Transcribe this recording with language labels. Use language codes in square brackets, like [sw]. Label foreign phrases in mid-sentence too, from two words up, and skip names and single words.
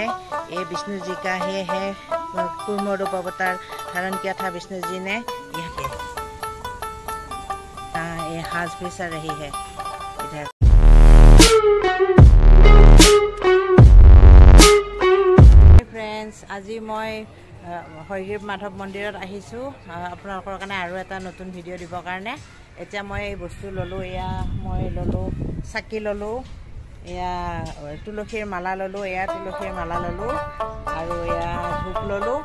[hi] ये विष्णु जी का है कूर्म रूप अवतार धारण किया था विष्णु जी ने। ये हाथ भी चल रही है इधर। फ्रेंड्स, [as] আজি मैं হয়গ্ৰীৱ মাধৱ মন্দিৰত আহিছোঁ আপোনালোকৰ কাৰণে আৰু এটা নতুন ভিডিঅ' দিবৰ কাৰণে। এতিয়া মই এই বস্তু ল'লোঁ, এয়া মই ল'লোঁ চাকি ল'লোঁ, এয়া তুলসীৰ মালা ল'লোঁ, এয়া তুলসীৰ মালা ল'লোঁ আৰু এয়া ধূপ ল'লোঁ।